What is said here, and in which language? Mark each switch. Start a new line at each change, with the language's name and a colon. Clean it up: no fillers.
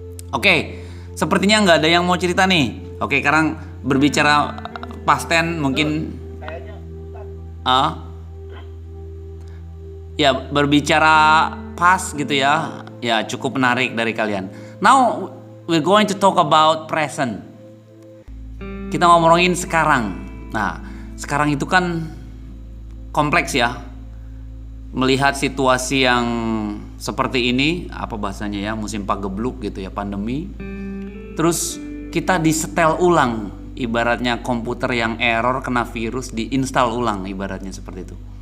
Indonesian: Oke, sepertinya nggak ada yang mau cerita nih. Oke, sekarang berbicara past tense mungkin. Ya, berbicara past gitu ya. Ya, cukup menarik dari kalian.
English: Now, we're going to talk about present.
Indonesian: Kita ngomongin sekarang. Nah, sekarang itu kan kompleks ya. Melihat situasi yang seperti ini, apa bahasanya ya, musim pagebluk gitu ya, pandemi. Terus kita disetel ulang, ibaratnya komputer yang error kena virus diinstal ulang, ibaratnya seperti itu.